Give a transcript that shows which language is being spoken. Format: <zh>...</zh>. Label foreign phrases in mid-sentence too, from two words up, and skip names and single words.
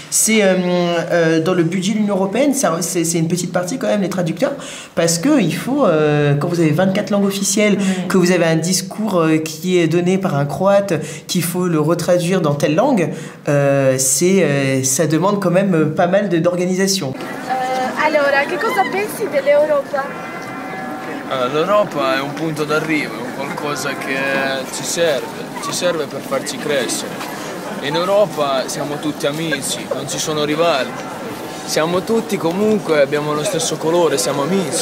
<fr>Dans le budget de l'Union européenne, c'est une petite partie quand même, les traducteurs, parce que il faut, quand vous avez 24 langues officielles, que vous avez un discours qui est donné par un croate, qu'il faut le retraduire dans telle langue, ça demande quand même pas mal d'organisation.</fr> <it>Allora, che cosa pensi dell'Europa? L'Europa è un punto d'arrivo, è un qualcosa che ci serve per farci crescere. In Europa siamo tutti amici, non ci sono rivali. Siamo tutti comunque, abbiamo lo stesso colore, siamo amici.</it>